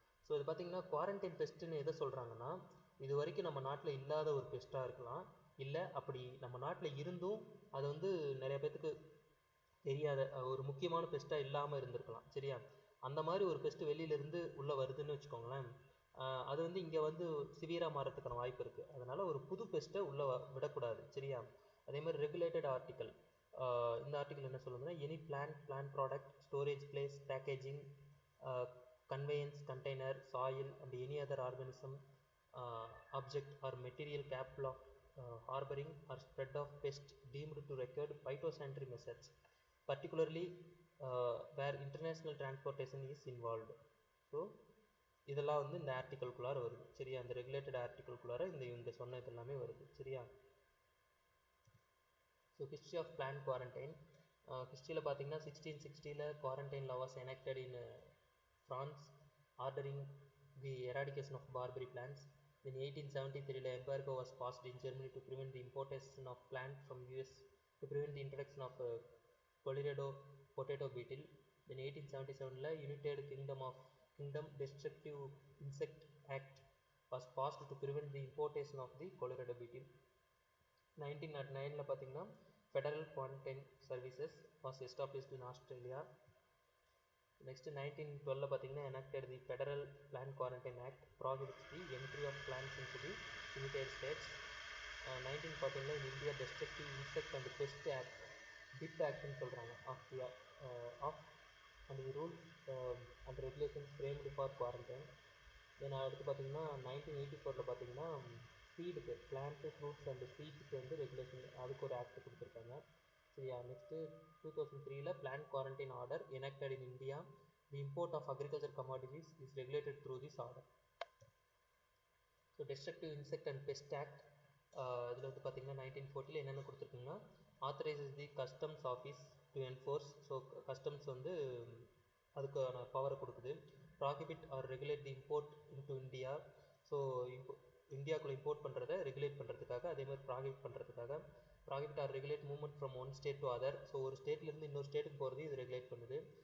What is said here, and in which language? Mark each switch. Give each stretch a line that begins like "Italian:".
Tamil: So இது பார்த்திங்கன்னா quarantine பெஸ்ட்டுன்னு எதை சொல்கிறாங்கன்னா, இது வரைக்கும் நம்ம நாட்டில் இல்லாத ஒரு பெஸ்ட்டாக இருக்கலாம், இல்லை அப்படி நம்ம நாட்டில் இருந்தும் அது வந்து நிறைய பேர்த்துக்கு தெரியாத ஒரு முக்கியமான பெஸ்ட்டாக இல்லாமல் இருந்திருக்கலாம். சரியா? அந்த மாதிரி ஒரு பெஸ்ட்டு வெளியிலேருந்து உள்ளே வருதுன்னு வச்சுக்கோங்களேன், அது வந்து இங்கே வந்து சிவியராக மாறத்துக்கான வாய்ப்பு இருக்குது. அதனால் ஒரு புது பெஸ்ட்டை உள்ளே விடக்கூடாது. சரியா? அதே மாதிரி
English: regulated article,
Tamil: இந்த ஆர்டிக்கல் என்ன சொல்லுதுன்னா,
English: Any plant product, storage place, packaging, conveyance, container, soil and any other organism, object or material capable of harboring or spread of pest deemed to require phytosanitary measures, particularly where international transportation is involved.
Tamil: So இதெல்லாம் வந்து இந்த ஆர்டிக்கலுக்குள்ளார வருது. சரியா? அந்த regulated ஆர்டிக்கலுக்குள்ளார இந்த சொன்ன இதெல்லாமே வருது. சரியா?
English: so history of plant quarantine,
Tamil: ஹிஸ்ட்ரியில் பார்த்தீங்கன்னா
English: 1660 quarantine law was enacted in France, ordering the eradication of Barbary plants. In 1873, embargo was passed in Germany to prevent the importation of plant from US, to prevent the introduction of Colorado potato beetle. In 1877, United Kingdom Destructive Insect Act was passed to prevent the importation of the Colorado beetle. 1909 பார்த்தீங்கன்னா federal quarantine services was established in Australia. Next 1912 பார்த்தீங்கன்னா enacted the Federal Plant Quarantine Act prohibits the entry of plants into the United States. 1914 in India Destructive Insect and Pest Act DIP Act
Tamil: ன்னு சொல்கிறாங்க
English: Of and the rules and regulations framed for quarantine.
Tamil: தென் அடுத்து பார்த்தீங்கன்னா 1984 பார்த்தீங்கன்னா சீடுக்கு plant fruits and சீட்ஸுக்கு வந்து regulation அதுக்கு ஒரு act கொடுத்துருக்காங்க. சரியா.
English: Next 2003 plant quarantine order enacted in India. The import of agriculture commodities is regulated through this order. ஸோ Destructive Insect and Pest Act
Tamil: இதில் வந்து பார்த்தீங்கன்னா 1940 என்னென்ன கொடுத்துருக்குங்கன்னா
English: authorizes the customs office to enforce.
Tamil: So customs வந்து அதுக்கான பவரை கொடுக்குது.
English: Prohibit or regulate the import into India.
Tamil: So இந்தியாவுக்குள்ளே import பண்ணுறதை ரெகுலேட் பண்ணுறதுக்காக, அதே மாதிரி ப்ராஹிபிட் பண்ணுறதுக்காக.
English: Prohibit or regulate movement from one state to other.
Tamil: So ஒரு ஸ்டேட்லேருந்து இன்னொரு ஸ்டேட்டுக்கு போகிறது இது ரெகுலேட் பண்ணுது.